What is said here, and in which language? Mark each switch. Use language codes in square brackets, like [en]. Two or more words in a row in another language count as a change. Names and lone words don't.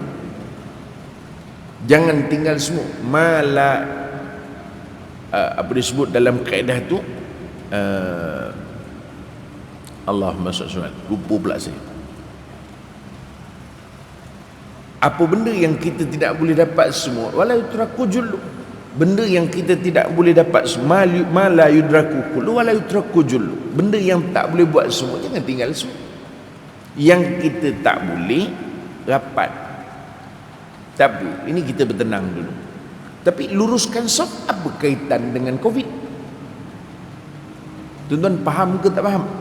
[ms] Jangan tinggal semua mala apa disebut dalam kaedah tu, [ar] اللهم صل, [ms] lupa pula saya. Apa benda yang kita tidak boleh dapat semua, [ar] ولا يترك جله. [ms] Benda yang kita tidak boleh dapat semua, [ar] ما لا يدرك كله ولا يترك جله. [ms] Benda yang tak boleh buat semua, jangan tinggal semua. Yang kita tak boleh rapat, tapi ini kita bertenang dulu. Tapi luruskan saf, apa kaitan dengan Covid? Tuan-tuan faham ke tak faham?